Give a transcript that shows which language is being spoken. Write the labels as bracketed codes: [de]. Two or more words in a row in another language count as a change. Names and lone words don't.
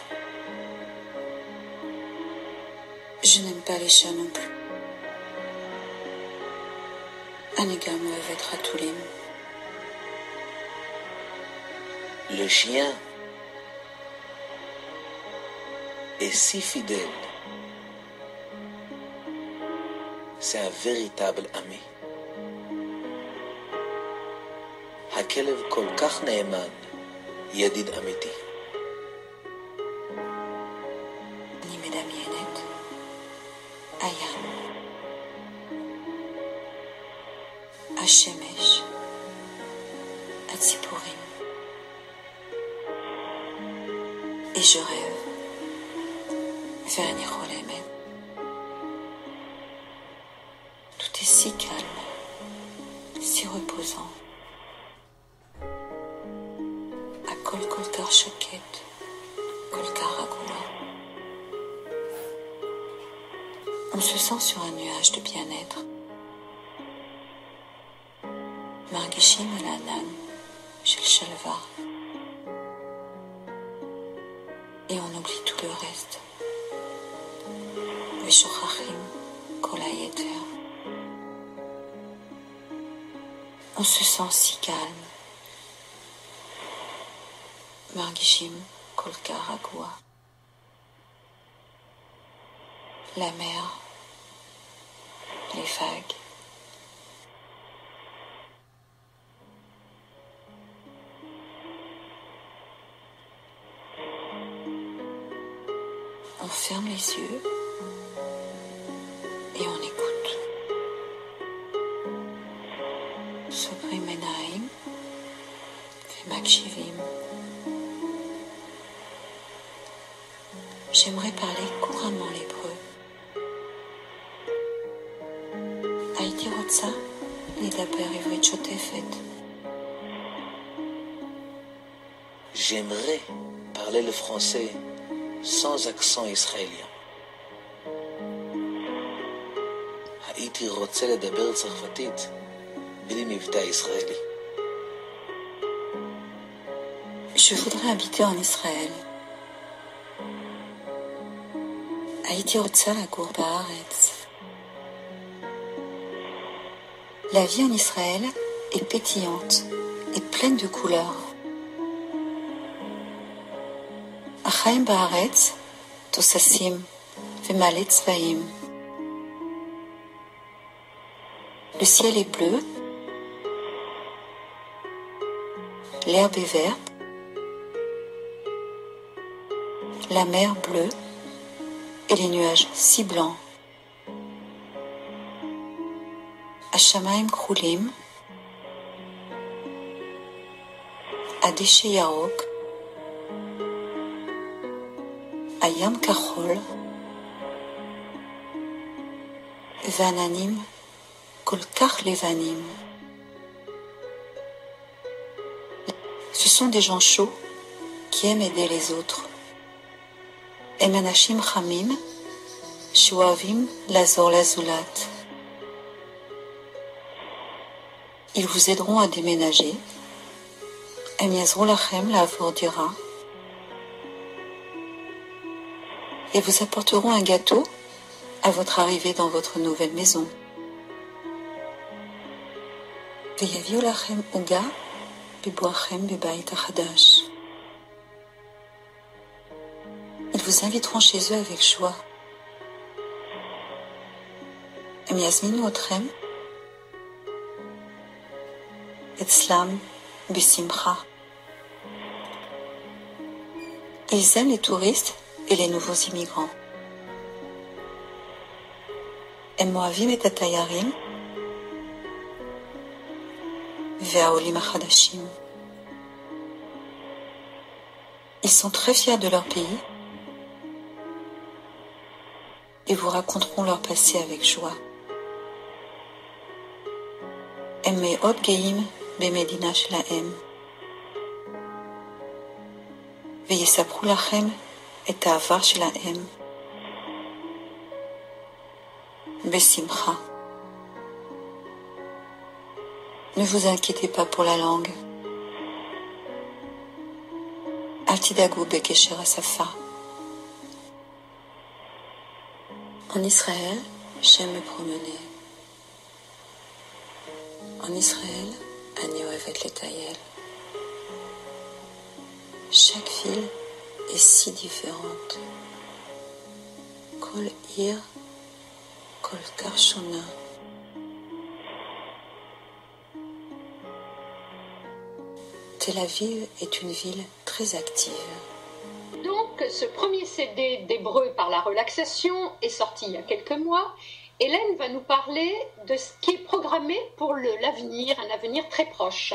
[fr] Je n'aime pas les chats non plus. [he] אני גם אוהבת חתולים. [fr] Le chien est si fidèle. C'est un véritable ami. [he] הכלב כל כך נאמן, ידיד אמיתי. אני מדמיינת הים, השמש, הציפורים, [fr] et je rêve [he] ואני חולמת. [fr] Tout est si calme, si reposant. [he] הכל כל כך שקט, כל כך רגוע. [fr] On se sent sur un nuage de bien-être. [he] מרגישים על הענן של שלווה. [fr] Et on oublie tout le reste. [he] ושוכחים כל היתר. [fr] On se sent si calme. [he] מרגישים כל כך רגוע. [fr] La mer, les vagues. On ferme les yeux et on écoute. [he] סוגרים עיניים ומקשיבים. [fr] J'aimerais parler couramment l'hébreu. [he] הייתי רוצה לדבר עברית שוטפת. [fr] J'aimerais parler le français sans accent israélien. [he] הייתי רוצה לדבר צרפתית בלי מבטא ישראלי. [fr] Je voudrais habiter en Israël. [he] הייתי רוצה לגור בארץ. [fr] La vie en Israël est pétillante et pleine de couleurs. [he] החיים בארץ תוססים ומלא צבעים. [fr] Le ciel est bleu, l'herbe est verte, la mer bleue et les nuages si blancs. [he] השמיים כחולים, הדשא ירוק, הים כחול, ועננים כל כך לבנים. [fr] Ce sont des gens chauds qui aiment aider les autres. [he] הם אנשים חמים שאוהבים לעזור לזולת. [fr] Ils vous aideront à déménager. [he] הם יעזרו לכם לעבור דירה. [fr] Et vous apporteront un gâteau à votre arrivée dans votre nouvelle maison. [he] ויביאו לכם עוגה בבואכם בבית החדש. [fr] Ils vous inviteront chez eux avec joie. [he] הם יזמינו אתכם אצלם בשמחה. [fr] Ils aiment les touristes et les nouveaux immigrants. [he] הם אוהבים את התיירים והעולים החדשים. [fr] Ils sont très fiers de leur pays et vous raconteront leur passé avec joie. [he] הם מאוד גאים במדינה שלהם ויספרו לכם את העבר שלהם בשמחה. [fr] Ne vous inquiétez pas pour la langue. [he] אל תדאגו בקשר השפה. [fr] En Israël, j'aime me promener. [he] En Israël, אני אוהבת לטייל. [fr] Chaque ville est si différente. [he] כל עיר כל כך שונה. [fr] Tel Aviv est une ville très active. Donc, ce premier CD d'hébreu par la relaxation est sorti il y a quelques mois. Hélène va nous parler de ce qui est programmé pour l'avenir, un avenir très proche.